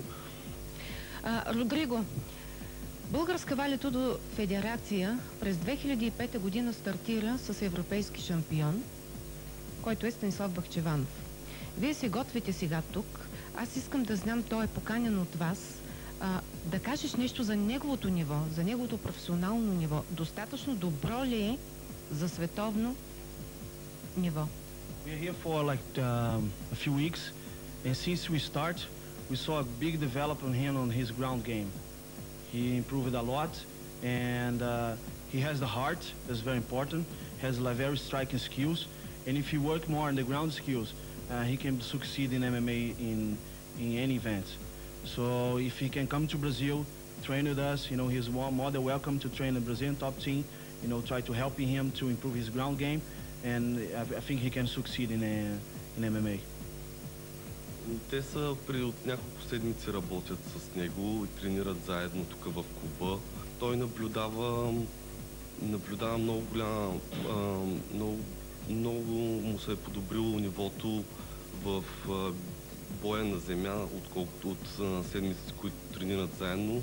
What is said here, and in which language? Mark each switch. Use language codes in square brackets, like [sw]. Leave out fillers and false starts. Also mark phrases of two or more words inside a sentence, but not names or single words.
[bg] Родриго, Българска валетудо федерация през 2005 година стартира с европейски шампион, който е Станислав Бахчеванов. Вие се готвите сега тук. Аз искам да знам, той е поканен от вас, да кажеш нещо за неговото ниво, за неговото професионално ниво. Достатъчно добро ли е за световно ниво? [en] We are here for like a few weeks, and since we saw a big development in him on his ground game. He improved a lot, and he has the heart. That's very important. He has like very striking skills, and if he work more on the ground skills, he can succeed in MMA in any event. So if he can come to Brazil, train with us, you know, he's more than welcome to train the Brazilian top team. You know, try to help him to improve his ground game, and I think he can succeed in MMA. [bg] Те са от няколко седмици работят с него и тренират заедно тук в клуба. Той наблюдава много му се е подобрило нивото в боя на земя, отколкото от седмиците, които тренират заедно.